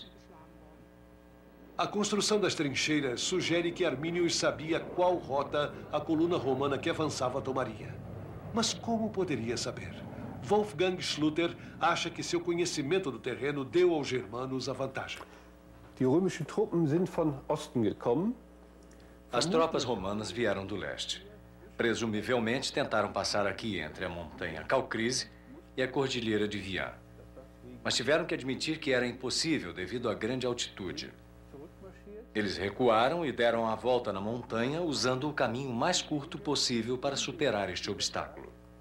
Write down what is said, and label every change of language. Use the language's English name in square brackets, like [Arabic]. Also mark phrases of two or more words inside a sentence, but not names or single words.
[Portuguese] A construção das trincheiras sugere que Arminius sabia qual rota a coluna romana que avançava tomaria. Mas como poderia saber? Wolfgang Schluter acha que seu conhecimento do terreno deu aos germanos a vantagem. [German] Die römischen Truppen sind von Osten gekommen. [Portuguese] As tropas romanas vieram do leste. Presumivelmente tentaram passar aqui entre a montanha Kalkriese e a cordilheira de Vian. Mas tiveram que admitir que era impossível devido à grande altitude. Eles recuaram e deram a volta na montanha usando o caminho mais curto possível para superar este obstáculo.